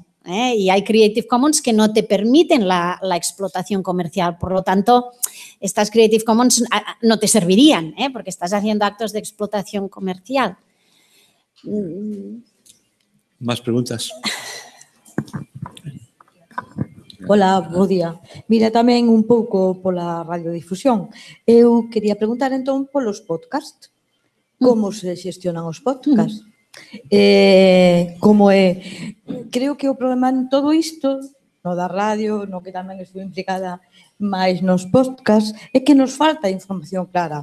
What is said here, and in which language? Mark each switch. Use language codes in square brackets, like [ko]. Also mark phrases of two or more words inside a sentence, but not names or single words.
[es] Y hay Creative Commons que no te permiten la explotación comercial. Por lo tanto, estas Creative Commons no te servirían, porque estás haciendo actos de explotación comercial. ¿Más preguntas? Hola, [gl] bo día. Mira, tamén un pouco pola radiodifusión. Eu quería preguntar entón polos podcast. Como se xestionan os podcast? Como é? Creo que o problema en todo isto, no da radio, no que tamén estou implicada máis nos podcast, é que nos falta información clara.